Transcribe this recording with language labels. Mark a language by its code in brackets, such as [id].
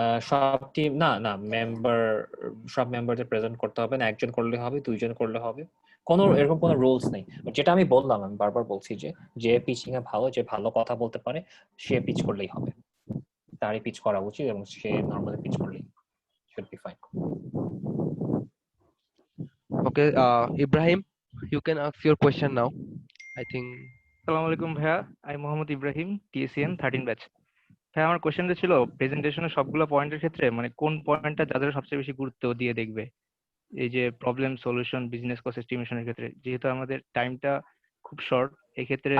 [bn] সব টিম না মেম্বার, সব মেম্বারদের প্রেজেন্ট করতে হবে না, একজন করলে হবে, দুইজন করলে হবে, এরকম কোনো রুলস নেই। যেটা আমি বললাম, আমি বারবার বলছি যে পিচিং এ ভালো, যে ভালো কথা বলতে পারে সে পিচ করলেই হবে, তারই পিচ করা উচিত, এবং সে নরমালি পিচ করলেই [en] should be fine. Okay, Ibrahim, you can ask your question now. I think. [bn] আসসালামু আলাইকুম ভাইয়া, আমি মোহাম্মদ ইব্রাহিম, TSN 13 ব্যাচ। ভাইয়া আমার কোশ্চেনটা ছিল, প্রেজেন্টেশনের সবগুলো পয়েন্টের ক্ষেত্রে মানে কোন পয়েন্টটা যাদের সবচেয়ে বেশি গুরুত্ব দিয়ে দেখবে, এই যে প্রবলেম সলিউশন, বিজনেস কস্ট এস্টিমেশনের ক্ষেত্রে, যেহেতু আমাদের টাইমটা খুব শর্ট, এই ক্ষেত্রে